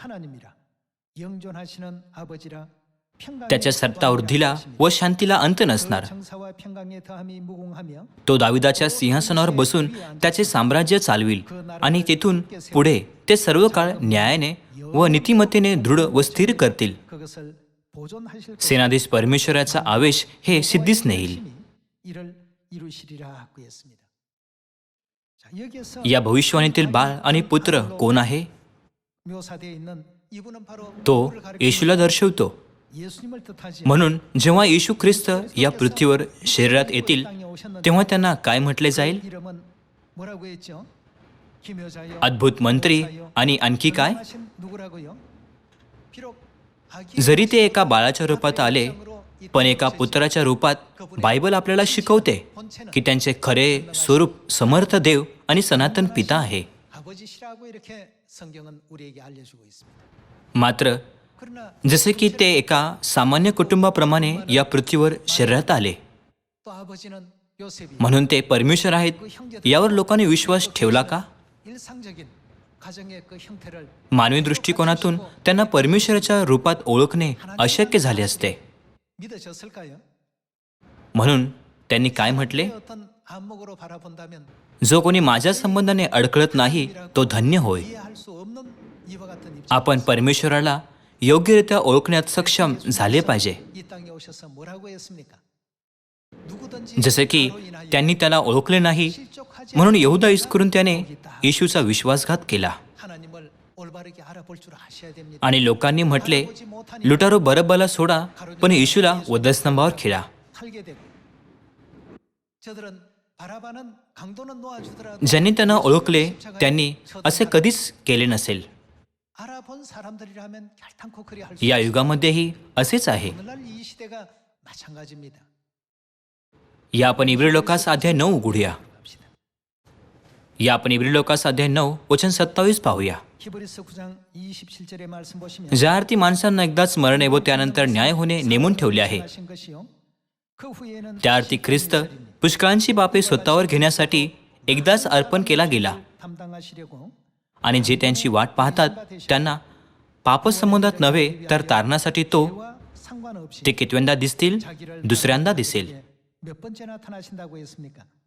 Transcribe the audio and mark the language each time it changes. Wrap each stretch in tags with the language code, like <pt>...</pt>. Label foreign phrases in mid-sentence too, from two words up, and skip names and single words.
<mr>त्याच्या सत्ता वृद्धीला व शांतीला अंत नसणार. तो दाविदाच्या सिंहासनावर बसून त्याचे साम्राज्य चालविल आणि तेथून पुढे ते सर्व काळ न्यायाने व नीतिमत्तेने दृढ व स्थिर करतील.</mr> <ko>그것을 보존하실</ko> <mr>सेनाधीश परमेश्वराचा आवेश हे सिद्धीस नेईल.</mr> <ko>이를 이루시리라 그랬습니다. 자, 여기에서</ko> <mr>या भविष्यवाणीतील बाळ आणि पुत्र कोण आहे?</mr> <ko>묘사되어 있는 이분은 바로</ko> <mr>तो</mr> <ko>누구를 가리키는</ko> <mr>येशूला दर्शवतो.</mr> <ko>예수님을 뜻하지.</ko> <mr>म्हणून जेव्हा येशू ख्रिस्त या पृथ्वीवर शरीरात येतील तेव्हा त्यांना काय म्हटले जाईल?</mr> <ko>이름은 뭐라고 했죠? 기묘자여,</ko> <mr>अद्भुत मंत्री आणि आणखी काय?</mr> <ko>전능하신 누구라고요? 비록 아기</ko> <mr>जरी ते एका बाळाच्या रूपात आले पण एका पुत्राच्या रूपात बायबल आपल्याला शिकवते की त्यांचे खरे स्वरूप समर्थ देव आणि सनातन पिता आहे.</mr> <ko>아버지시라고 이렇게 성경은 우리에게 알려주고 있습니다.</ko> <mr>मात्र</mr> <ko>그러나</ko> <mr>जसे की ते एका सामान्य कुटुंबाप्रमाणे या पृथ्वीवर शरीरात आले</mr> <ko>또 아버지는 요셉이</ko> <mr>म्हणून ते परमेश्वर आहेत यावर लोकांनी विश्वास ठेवला का?</mr> <ko>일상적인 가정의 그 형태를</ko> <mr>मानवी दृष्टिकोनातून त्यांना परमेश्वराच्या रूपात ओळखणे अशक्य झाले असते.</mr> <ko>믿어졌을까요?</ko> <mr>म्हणून त्यांनी काय म्हटले?</mr> <ko>어떤 안목으로 바라본다면</ko> <mr>जो कोणी माझ्या संबंधाने अडखळत नाही तो धन्य होय.</mr> <ko>이해할 수 없는 이와 같은 입장.</ko> <mr>आपण परमेश्वराला योग्यरित्या ओळखण्यात सक्षम झाले पाहिजे.</mr> <ko>이 땅에 오셔서 뭐라고 했습니까? 누구든지</ko> <mr>जसे की</mr> <ko>나로 인하여</ko> <mr>त्यांनी त्याला ओळखले नाही</mr> <ko>실족하지</ko> <mr>म्हणून यहुदा इस्करून त्याने येशूचा विश्वासघात केला.</mr> <ko>하나님을 올바르게 알아볼 줄 아셔야 됩니다.</ko> <mr>आणि लोकांनी म्हटले लुटारो बरब्बाला सोडा पण येशूला वधस्तंभावर खिळा.</mr> <ko>살게 되고 저들은 바라바는 강도는 놓아주더라도</ko> <mr>ज्यांनी त्यांना ओळखले त्यांनी असे कधीच केले नसेल.</mr> <ko>알아본 사람들이라면 결탄코 그리 할 수.</ko> <mr>या युगामध्येही असेच आहे.</mr> <ko>오늘날 이 시대가 마찬가지입니다.</ko> <mr>या आपण इब्री लोकास अध्याय 9 उघडूया.</mr> <ko>봅시다.</ko> <mr>या आपण इब्री लोकास अध्याय 9 वचन 27 पाहूया.</mr> <ko>히브리서 9장 27절의 말씀 보시면</ko> <mr>ज्या अर्थी माणसांना एकदाच मरण व त्यानंतर न्याय होणे नेमून ठेवले आहे</mr> <ko>하신 것이요. 그 후에는</ko> <mr>त्या अर्थी ख्रिस्त पुष्कळांची पापे स्वतःवर घेण्यासाठी एकदाच अर्पण केला गेला</mr> <ko>담당하시려고</ko> <mr>आणि जे त्यांची वाट पाहतात त्यांना पापसंबंधात नव्हे तर तारणासाठी तो</mr> <ko>와 상관없이</ko> <mr>ते कितव्यांदा दिसतील? दुसऱ्यांदा दिसेल.</mr> <ko>몇 번째 나타나신다고 했습니까?</ko>